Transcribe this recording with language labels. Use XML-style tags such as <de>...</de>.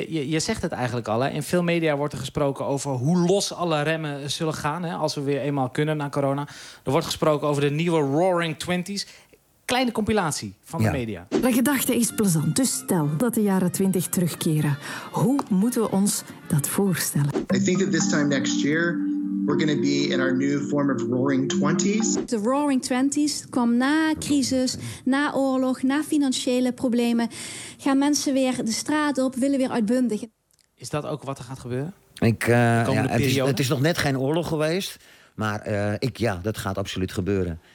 <nl>Je zegt het eigenlijk al, hè? In veel media wordt er gesproken over hoe los alle remmen zullen gaan, hè? Als we weer eenmaal kunnen na corona. Er wordt gesproken over de nieuwe Roaring Twenties. Kleine compilatie van de media. De gedachte is plezant. Dus stel dat de jaren 20 terugkeren. Hoe moeten we ons dat voorstellen?</nl> <en>I think that this time next year We're going to be in our new form of Roaring Twenties.</en> <nl>The Roaring Twenties kwam na crisis, na oorlog, na financiële problemen. Gaan mensen weer de straat op, willen weer uitbundig. Is dat ook wat er gaat gebeuren? Het is nog net geen oorlog geweest. Maar dat gaat absoluut gebeuren.</nl>